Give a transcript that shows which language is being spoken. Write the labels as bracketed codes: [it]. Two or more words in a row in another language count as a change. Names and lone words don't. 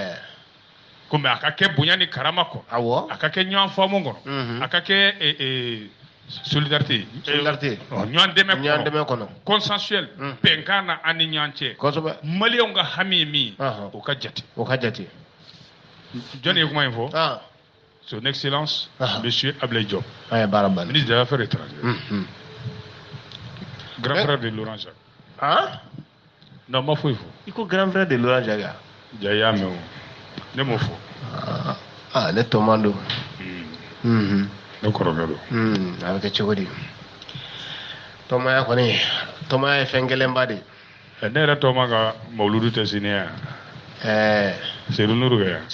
[bm] comme a ka kɛ bonya ni karama kɔ a ka kɛ ɲɔgɔn faamu kɔnɔ a ka kɛ solidarité ɲɔgɔn dɛmɛ kɔnɔ consensuel bɛnkan na an ni ɲɔgɔn cɛ maliyɛnw ka hami ye min o ka jate jɔnni ye kuma in fɔ [fr] son excellence monsieur Ablaye Diop ministre des affaires étrangères grand frère de Laurent Jacques [bm] non ma foyi fɔ i ko [fr] grand frère de Laurent Jacques [bm] jaya mɛ o ne m'o fɔ ne tɔman don ne kɔrɔkɛ don a bɛ kɛ cogo di tɔmaya kɔni tɔmaya ye fɛn gɛlɛnba de ne yɛrɛ tɔma ka mawuludu tɛ sini yan Seydou Nourou kɛ yan